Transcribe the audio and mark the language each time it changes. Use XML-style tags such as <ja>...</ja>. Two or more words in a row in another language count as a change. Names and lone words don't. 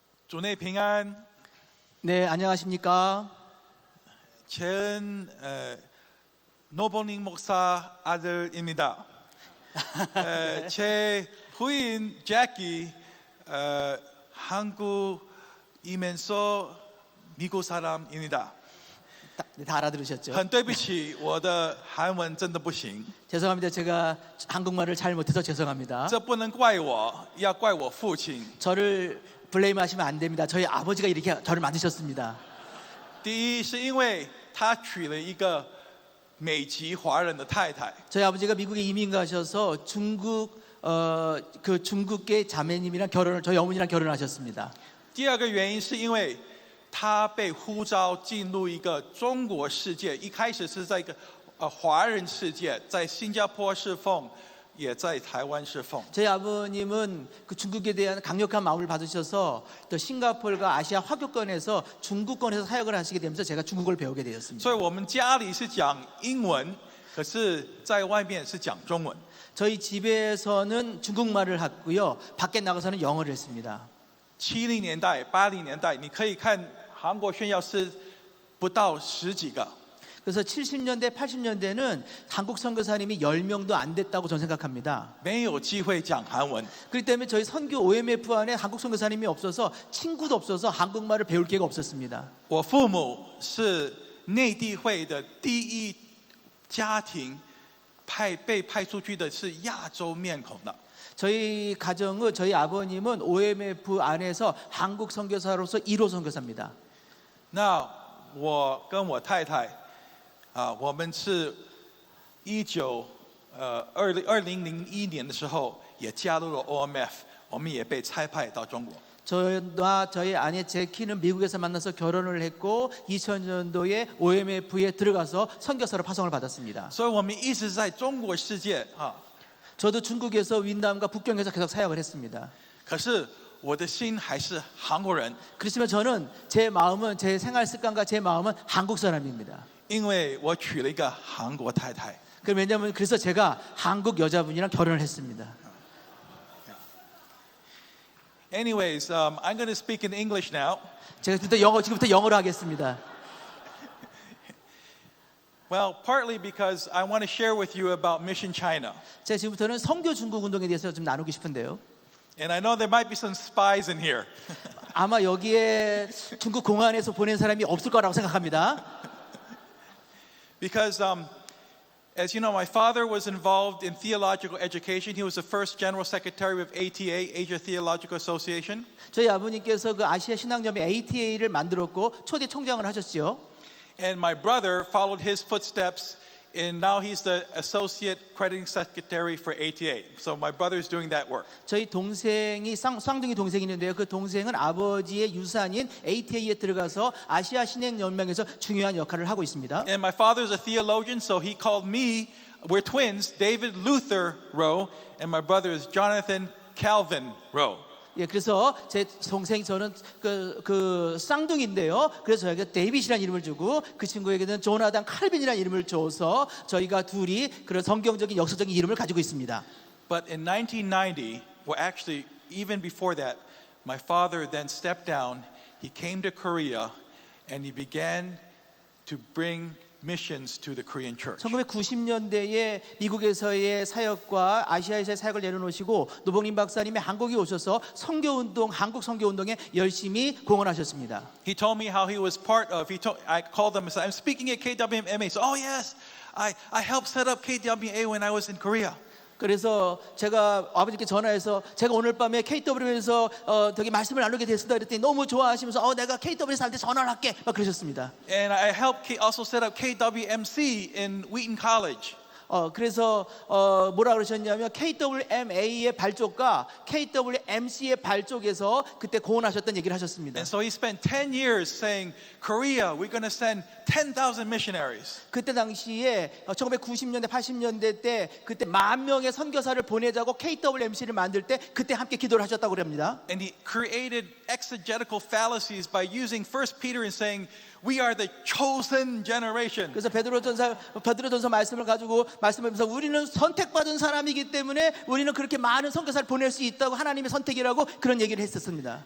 <zh>主内平安。</zh> <ko>네, 안녕하십니까? 전 노보닝 목사 아들입니다. 제 부인 제키 한국이면서 미국 사람입니다. 다 알아들으셨죠?</ko> <zh>很对不起，我的韩文真的不行，</zh> <ko>죄송합니다. 제가 한국말을 잘 못해서 죄송합니다.</ko> <zh>这不能怪我，要怪我父亲。</zh> <ko>저를 블레임하시면 안 됩니다. 저희 아버지가 이렇게 저를 만드셨습니다.</ko> <zh>第一是因为他娶了一个美籍华人的太太，</zh> <ko>저희 아버지가 미국에 이민 가셔서 중국계 자매님이랑 저희 어머니랑 결혼하셨습니다.</ko> <zh>第二个原因是因为他被呼召进入一个中国世界，一开始是在一个华人世界，在新加坡侍奉，也在台湾侍奉。</zh> <ko>저희 아버님은 그 중국에 대한 강력한 마음을 받으셔서 또 싱가포르가 아시아 화교권에서 중국권에서 사역을 하시게 되면서 제가 중국어를 배우게 되었습니다.</ko> <zh>所以我们家里是讲英文，可是在外面是讲中文。</zh> <ko>저희 집에서는 중국말을 하고요. 밖에 나가서는 영어를 했습니다.</ko> <zh>70 年代、80年代，你可以看韩国宣教师不到10几个。</zh> <ko>그래서 70년대, 80년대는 한국 선교사님이 10명도 안 됐다고 저는 생각합니다.</ko> <zh>没有机会讲韩文，</zh> <ko>그렇기 때문에 저희 선교 OMF 안에 한국 선교사님이 없어서 친구도 없어서 한국말을 배울 기회가 없었습니다.</ko> <zh>我父母是内地会的第一家庭被派出去的是亚洲面孔的。</zh> <ko>저희 가정은 저희 아버님은 OMF 안에서 한국 선교사로서 1호 선교사입니다.</ko> <zh>那我跟我太太我们是2001年的时候也加入了 OMF， 我们也被差派到中国。</zh> <ko>저와 저희 아내 제키는 미국에서 만나서 결혼을 했고 2000년도에 OMF에 들어가서 선교사로 파송을 받았습니다.</ko> <zh>所以我们一直在中国世界</zh> <ko>저도 중국에서 윈남과 북경에서 계속 사역을 했습니다.</ko> <zh>可是我的心还是韩国人，</zh> <ko>그렇지만 저는 제 마음은 제 생활 습관과 제 마음은 한국 사람입니다.</ko> <zh>因为我娶了一个韩国太太。</zh> <ko>왜냐하면 그래서 제가 한국 여자분이랑 결혼을 했습니다.</ko> <en>Anyways, I'm going to speak in English now.</en> <ko>제가 지금부터 영어로 하겠습니다.</ko> <en>Well, partly because I want to share with you about Mission China.</en> <ko>제가 지금부터는 선교 중국 운동에 대해서 좀 나누고 싶은데요.</ko> <en>And I know there might be some spies in here.</en> <ko>아마 여기에 중국 공안에서 보낸 사람이 없을 거라고 생각합니다.</ko> <en>Because as you know, my father was involved in theological education. He was the first general secretary of ATA, Asia Theological Association.</en> <ko>저희 아버님께서 그 아시아 신앙점의 ATA를 만들었고 초대 총장을 하셨죠.</ko> <en>And my brother followed his footsteps, and now he's the associate crediting secretary for ATA. So my brother is doing that work.</en> <ko>저희 동생이 쌍둥이 동생이 있는데요. 그 동생은 아버지의 유산인 ATA에 들어가서 아시아 신행 연맹에서 중요한 역할을 하고 있습니다.</ko> <en>And my father is a theologian, so he called me, we're twins, David Luther Rowe, and my brother is Jonathan Calvin Rowe.</en> <ko>예, 그래서 제 동생 저는 그 쌍둥이인데요. 그래서 저희가 데이빗이라는 이름을 주고 그 친구에게는 조나단 칼빈이라는 이름을 줘서 저희가 둘이 그런 성경적인 역사적인 이름을 가지고 있습니다.</ko> <en>But in 1990, well, actually, even before that, my father then stepped down. He came to Korea, and he began to bring missions to the Korean church.</en> <ko>1990년대에 미국에서의 사역과 아시아에서의 사역을 내려놓으시고 노봉림 박사님이 한국에 오셔서 선교운동, 한국 선교운동에 열심히 공헌하셨습니다.</ko> <en>He told me how he was part of. I called him and said, "I'm speaking at KWMA." He said, "Oh yes, I helped set up KWMA when I was in Korea."</en> <ko>그래서 제가 아버지께 전화해서 제가 오늘 밤에 KW에서 되게 말씀을 나누게 됐습니다. 그랬더니 너무 좋아하시면서 내가 KW에서 한테 전화를 할게 막 그러셨습니다.</ko> <en>And I helped also set up KWMC in Wheaton College.</en> <ko>그래서 뭐라 그러셨냐면 KWMA의 발족과 KWMC의 발족에서 그때 고언하셨던 얘기를 하셨습니다.</ko> <en>And so he spent 10 years saying, Korea, we're going to send 10,000 missionaries.</en> <ko>그때 당시에 1990년대 80년대 때 그때 10,000명의 선교사를 보내자고 KWMC를 만들 때 그때 함께 기도를 하셨다고 합니다.</ko> <en>And he created exegetical fallacies by using 1 Peter and saying, we are the chosen generation.</en> <ko>그래서 베드로전서 말씀을 가지고 말씀하면서 우리는 선택받은 사람이기 때문에 우리는 그렇게 많은 선교사를 보낼 수 있다고 하나님의 선택이라고 그런 얘기를 했었습니다.</ko>